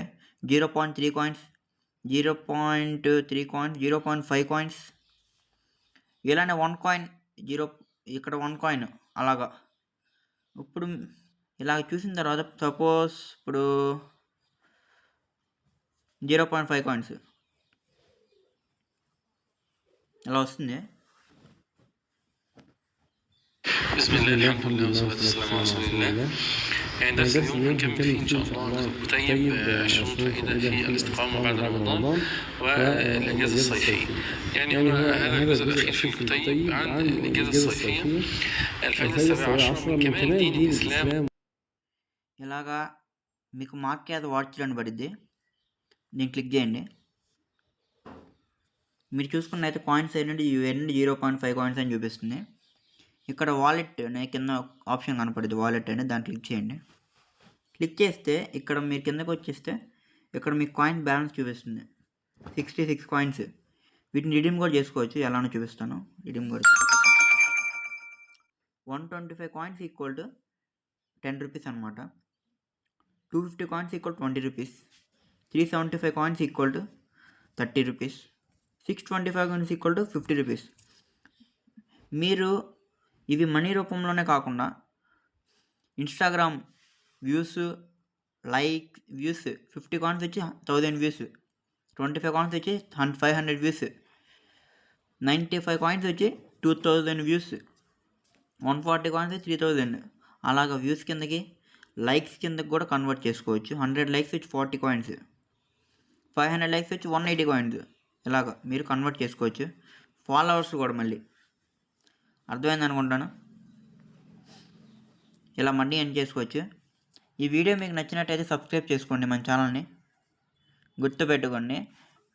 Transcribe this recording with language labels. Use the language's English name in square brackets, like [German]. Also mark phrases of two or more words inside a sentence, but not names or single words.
[English] 0.3 coins, 0.3 coins, 0.5 coins, [Telugu] ఇలానే 1 coin, ఇక్కడ 1 coin అలాగా. ఇప్పుడు ఇలా చూసిన తర్వాత సపోజ్ ఇప్పుడు 0.5 coins ఇలా వస్తుంది. [Arabic] بسم الله الحمد لله والصلاة والسلام على رسول الله. درس اليوم هنكمل فيه إن شاء الله نظام كتيب 20 فائدة في الاستقامة بعد رمضان والأجازة الصيفية. يعني هذا الجزء الأخير في الكتيب عن الأجازة الصيفية. الفائدة 17 من كمال دين الإسلام. [Telugu] ఇలాగా మీకు మార్క్ యాద్ వాచ్ అని పడిద్ది, దీన్ని క్లిక్ చేయండి. మీరు చూసుకున్నైతే కాయిన్స్ ఏంటంటే 0.5 coins అని చూపిస్తుంది. ఇక్కడ వాలెట్ అనే కింద ఆప్షన్ కనపడుతుంది, వాలెట్ అని, దాన్ని క్లిక్ చేయండి. క్లిక్ చేస్తే ఇక్కడ మీరు కిందకు వచ్చేస్తే ఇక్కడ మీకు [English] coin balance [Telugu] చూపిస్తుంది 66 coins. వీటిని రిడీమ్ కూడా చేసుకోవచ్చు, ఎలానో చూపిస్తాను. రిడీమ్ కూడా [English] 125 coins equal to 10 rupees [Telugu] అనమాట. [English] 250 coins equal 20 rupees. 375 coins equal to 30 rupees. 625 coins equal to 50 rupees. [Telugu] మీరు ఇవి మనీ రూపంలోనే కాకుండా [English] Instagram views, like views [Telugu] 50 coins వచ్చి 1000 వ్యూస్, 25 coins వచ్చి 500 వ్యూస్, 95 coins వచ్చి 2000 వ్యూస్, 140 coins 3000. అలాగా వ్యూస్ కిందకి, లైక్స్ కిందకి కూడా కన్వర్ట్ చేసుకోవచ్చు. 100 likes వచ్చి 40 coins, 500 likes వచ్చి 180 coins. ఇలాగా మీరు కన్వర్ట్ చేసుకోవచ్చు. ఫాలోవర్స్ కూడా మళ్ళీ అర్థమైంది అనుకుంటాను. ఇలా [English] money earn [Telugu] చేసుకోవచ్చు. ఈ వీడియో మీకు నచ్చినట్టయితే సబ్స్క్రైబ్ చేసుకోండి మన ఛానల్ని, గుర్తుపెట్టుకోండి.